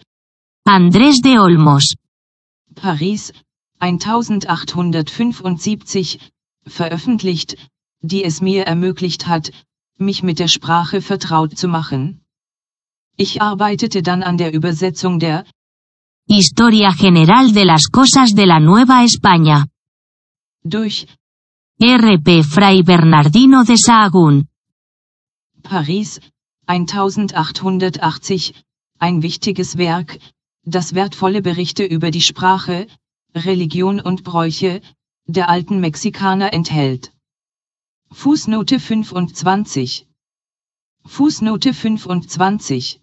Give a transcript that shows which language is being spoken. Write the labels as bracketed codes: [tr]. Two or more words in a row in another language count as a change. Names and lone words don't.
[de] Andrés de Olmos, Paris, 1875, veröffentlicht, die es mir ermöglicht hat, mich mit der Sprache vertraut zu machen. Ich arbeitete dann an der Übersetzung der Historia General de las Cosas de la Nueva España, durch R.P. Fray Bernardino de Sahagún, Paris, 1880, ein wichtiges Werk, das wertvolle Berichte über die Sprache, Religion und Bräuche der alten Mexikaner enthält. Fußnote 25. Fußnote 25.